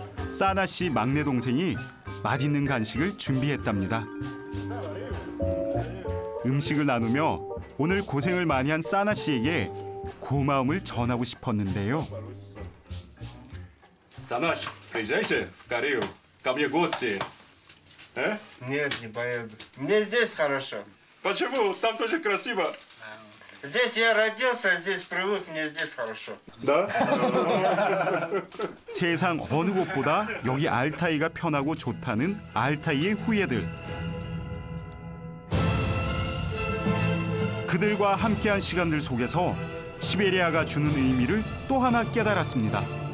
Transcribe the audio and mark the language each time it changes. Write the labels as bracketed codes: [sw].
[ko] 사나 씨 막내 동생이 맛있는 간식을 준비했답니다. 음식을 나누며 오늘 고생을 많이 한 사나 씨에게 고마움을 전하고 싶었는데요. [ru] Санаш, приезжайте в Корею, ко мне в гости. Нет, не поеду. Мне здесь хорошо. Почему? Там тоже красиво. Здесь я родился, здесь привык, мне здесь хорошо. Да? [ko] 세상 어느 곳보다 여기 알타이가 편하고 좋다는 알타이의 후예들. 그들과 함께한 시간들 속에서 시베리아가 주는 의미를 또 하나 깨달았습니다.